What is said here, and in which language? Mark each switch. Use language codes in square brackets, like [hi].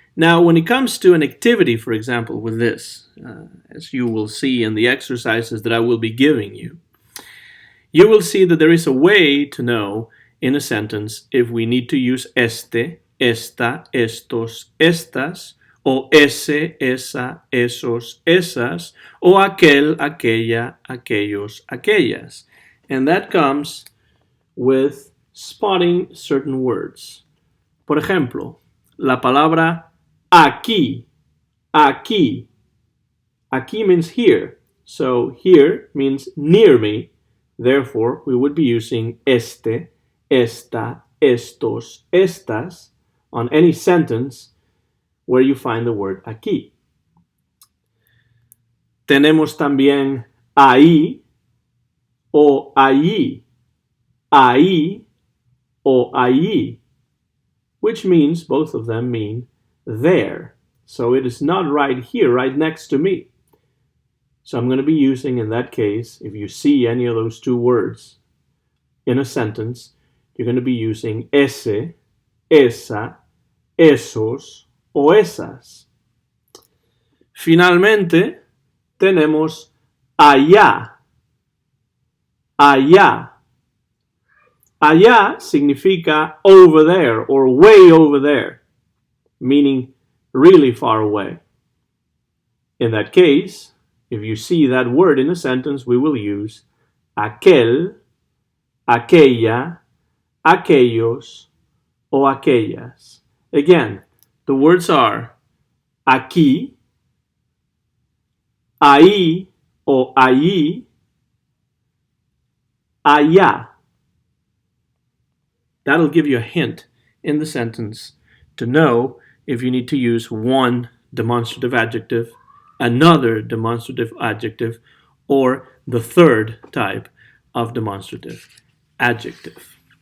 [en] Now, when it comes to an activity, for example, with this, as you will see in the exercises that I will be giving you, you will see that there is a way to know in a sentence if we need to use [es] este, esta, estos, estas, o ese, esa, esos, esas, o aquel, aquella, aquellos, aquellas. [en] And that comes with spotting certain words. [es] Por ejemplo, la palabra aquí, aquí. [en] Aquí means here. So here means near me. Therefore, we would be using [es] este, esta, estos, estas [en] on any sentence where you find the word aquí. [es] Tenemos también ahí o allí. Ahí o allí, [en] which means both of them mean there. So it is not right here, right next to me. So I'm going to be using, in that case, if you see any of those 2 words in a sentence, you're going to be using [es] ese, esa, esos o esas. Finalmente, tenemos allá. Allá. Allá significa [en] over there or way over there, meaning really far away. In that case, if you see that word in a sentence, we will use [es] aquel, aquella, aquellos, o aquellas. [en] Again, the words are [es] aquí, ahí o allí, allá. [en] That'll give you a hint in the sentence to know if you need to use one demonstrative adjective, another demonstrative adjective, or the third type of demonstrative adjective.